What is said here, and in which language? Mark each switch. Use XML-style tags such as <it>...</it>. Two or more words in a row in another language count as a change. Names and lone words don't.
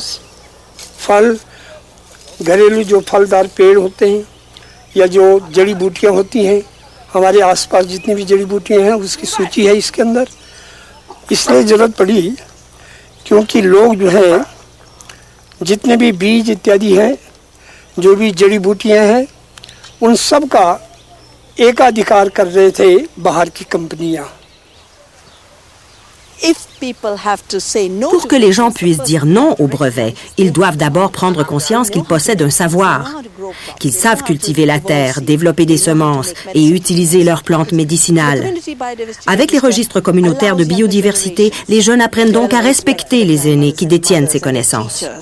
<hi>फल घरेलू जो फलदार पेड़ होते हैं या जो जड़ी बूटियां होती हैं हमारे आसपास जितनी भी जड़ी बूटियां हैं उसकी सूची है इसके अंदर इसलिए ज़रूरत पड़ी क्योंकि लोग जो है जितने भी बीज इत्यादि हैं जो भी जड़ी बूटियां हैं उन सब का एकाधिकार कर रहे थे बाहर की कंपनियां।</hi> <fr>Pour que les gens puissent dire non au brevet, ils doivent d'abord prendre conscience qu'ils possèdent un savoir, qu'ils savent cultiver la terre, développer des semences et utiliser leurs plantes médicinales. Avec les registres communautaires de biodiversité, les jeunes apprennent donc à respecter les aînés qui détiennent ces connaissances.</fr>